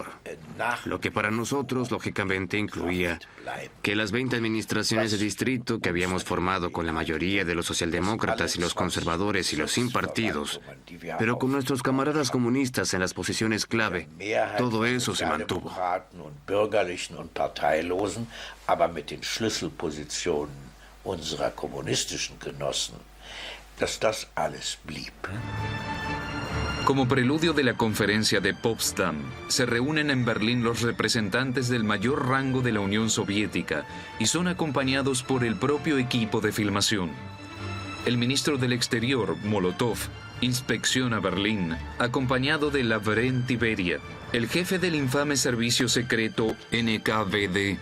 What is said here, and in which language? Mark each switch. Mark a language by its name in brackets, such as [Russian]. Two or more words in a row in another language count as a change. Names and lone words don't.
[Spanish] Lo que para nosotros, lógicamente, incluía que las 20 administraciones de distrito que habíamos formado con la mayoría de los socialdemócratas y los conservadores y los sin partidos, pero con nuestros camaradas comunistas en las posiciones clave, todo eso se mantuvo. [German] Unserer kommunistischen Genossen, dass das alles blieb. [Spanish] Como preludio de la conferencia de Potsdam, se reúnen en Berlín los representantes del mayor rango de la Unión Soviética y son acompañados por el propio equipo de filmación. El ministro del Exterior, Molotov, inspecciona Berlín, acompañado de Lavrenti Beria, el jefe del infame servicio secreto NKVD.